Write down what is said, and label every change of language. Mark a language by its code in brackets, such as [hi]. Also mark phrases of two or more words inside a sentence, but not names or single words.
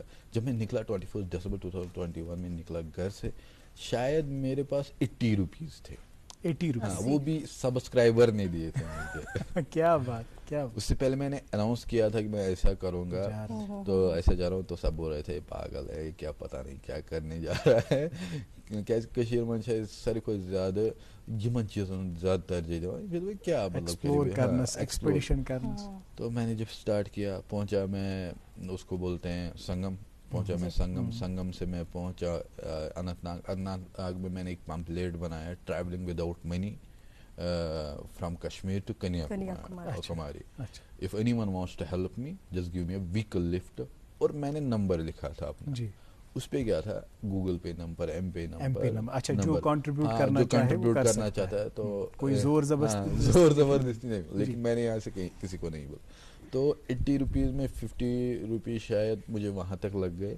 [ur] جب میں نکلا 21 دسمبر 2021 میں نکلا گھر سے, شاید میرے پاس 80 روپیز تھے. 80 روپیز, وہ بھی سبسکرائبر نے دیے تھے مجھے. کیا بات. اس سے پہلے میں نے اناؤنس کیا تھا کہ میں ایسا کروں گا, تو ایسا جا رہا ہوں, تو سب بول رہے تھے پاگل ہے کیا, پتہ نہیں کیا کرنے جا رہا ہے. [ks] کشیر من ساروی کھۄتہٕ زیادٕ یِمن چیزن زیادہ ترجیح دِوان, کیا [ur] ایکسپیڈیشن کرنا. تو میں نے جب اسٹارٹ کیا, پہنچا میں اس کو بولتے ہیں سنگم, پہنچا میں سنگم سے میں پہنچا اننت ناگ میں نے ایک پمپلیٹ بنایا, [en] travelling without money from Kashmir to Kanyakumari. If anyone wants to help me, just give me a vehicle lift. [ur] اور میں نے نمبر لکھا تھا اپنا, اس پہ کیا تھا گوگل پے نمبر, ایم پے نمبر. اچھا, جو کنٹریبیوٹ کرنا چاہتا ہے تو کوئی زور زبردستی نہیں, لیکن میں نے یہاں سے کسی کو نہیں بولا. تو 80 روپیز میں 50 روپیز شاید مجھے وہاں تک لگ گئے